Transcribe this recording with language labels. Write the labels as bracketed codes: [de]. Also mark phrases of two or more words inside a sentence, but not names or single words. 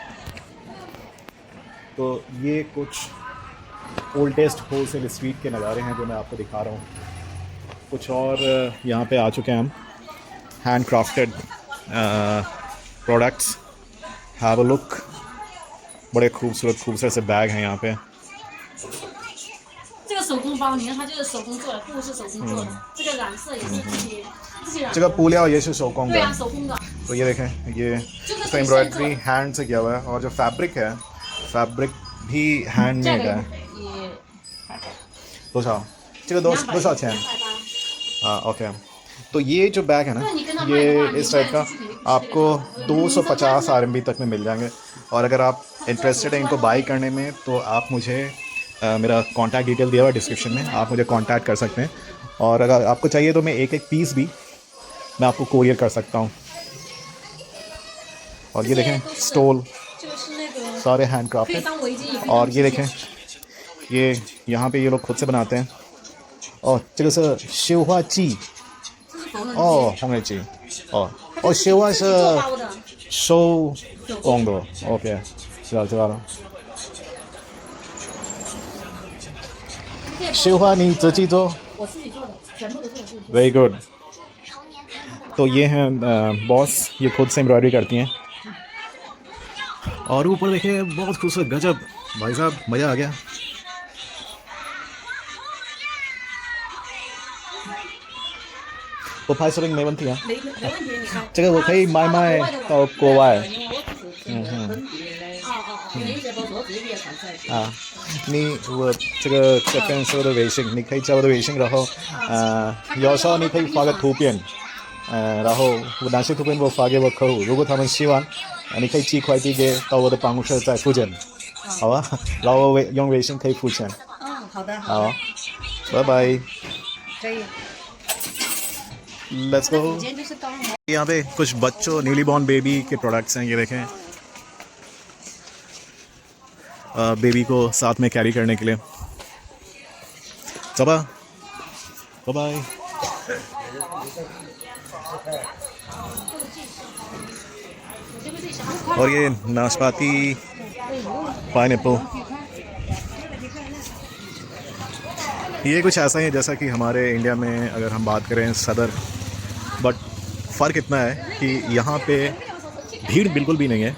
[hi] तो ये कुछ [en] oldest wholesale street [hi] के नज़ारे हैं जो मैं आपको दिखा रहा हूँ। कुछ और यहाँ पे आ चुके हैं हम, [en] hand crafted products. have a look, [hi] बड़े खूबसूरत से बैग हैं यहाँ पे। [zh] 这个手工包，你看它就是手工做的，布是手工做的，这个染色也是自己染。这个布料也是手工的。对啊，手工的。 [hi] तो ये देखें, ये तो [en] embroidery hand [hi] से किया हुआ है और जो फैब्रिक है, फैब्रिक भी हैंडमेड है। [zh] 多少？这个多少钱？ [hi] हाँ, ओके। तो ये जो बैग है ना, ये इस टाइप का आपको 250 RMB तक में मिल जाएंगे। और अगर आप इंटरेस्टेड हैं इनको बाई करने में तो आप मुझे मेरा [en] contact detail [hi] दिया हुआ है डिस्क्रिप्शन में, आप मुझे कांटेक्ट कर सकते हैं। और अगर आपको चाहिए तो मैं एक एक पीस भी मैं आपको कोरियर कर सकता हूँ। और ये देखें स्टोल, सारे [en] hand crafted. [hi] और ये देखें, ये यहाँ पे ये लोग खुद से बनाते हैं। [zh] और 这个是绣花剂，哦，红梅剂，哦，哦，绣花是手工的 ，OK， 知道了。绣花你自己做？我自己做的，全部都是我自己做的。 [en] Very [hi] good。तो ये हैं बॉस, ये खुद से एम्ब्रॉयडरी करती हैं। और ऊपर देखिए बहुत खूबसूरत, गजब भाई साहब, मज़ा आ गया। [zh] 我拍视频没问题啊。没问题，你看。这个我可以卖到国外。啊，我这个这边是我的微信，你可以加我的微信，然后有时候你可以发个图片，然后我哪些图片我发给我客户，如果他们喜欢，你可以寄快递到我的办公室在附近，好吧？然后用微信可以付钱。好的。好，拜拜。可以。 [en] Let's go। [hi] यहाँ पे कुछ बच्चों, [en] newly born baby [hi] के प्रोडक्ट्स हैं, ये देखें। बेबी को साथ में कैरी करने के लिए। चबा, [en] bye bye. [hi] और ये नाशपाती, पाइनएप्पल, ये कुछ ऐसा ही है जैसा कि हमारे इंडिया में अगर हम बात करें सदर, बट फ़र्क इतना है कि यहाँ पे भीड़ बिल्कुल भी नहीं है।